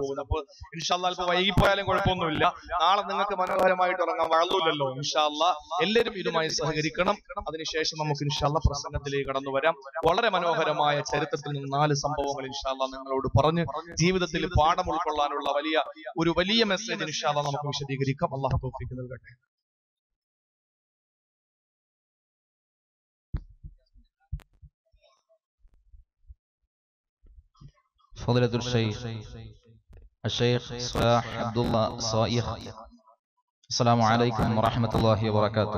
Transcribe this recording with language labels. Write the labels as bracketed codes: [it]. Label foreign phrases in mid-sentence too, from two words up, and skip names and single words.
[ml] അപ്പൊ [ar] إن شاء الله [ml] അല്പം വൈകിപ്പോയാലും കുഴപ്പമൊന്നുമില്ല. നാളെ നിങ്ങൾക്ക് മനോഹരമായി മനോഹരമായിട്ട് ഇറങ്ങാൻ വഴലൂല്ലല്ലോ. [ar] إن شاء الله [ml] എല്ലാവരും ഇതുമായി സഹകരിക്കണം. അതിനുശേഷം നമുക്ക് [ar] إن شاء الله [ml] പ്രസംഗത്തിലേക്ക് കടന്നു വരാം. വളരെ മനോഹരമായ ചരിത്രത്തിൽ നിന്ന് 4 സംഭവങ്ങൾ [ar] إن شاء الله [ml] നിങ്ങളോട് പറഞ്ഞ് ജീവിതത്തിൽ പാഠം ഉൾക്കൊള്ളാനുള്ള വലിയ മെസ്സേജ് [ar] إن شاء الله [ml] നമുക്ക് വിശദീകരിക്കാം. അല്ലാഹു തൗഫീഖ് നൽകട്ടെ. [ar] فضيلة الشيخ صلاح عبد الله صائغ. السلام عليكم ورحمة الله وبركاته.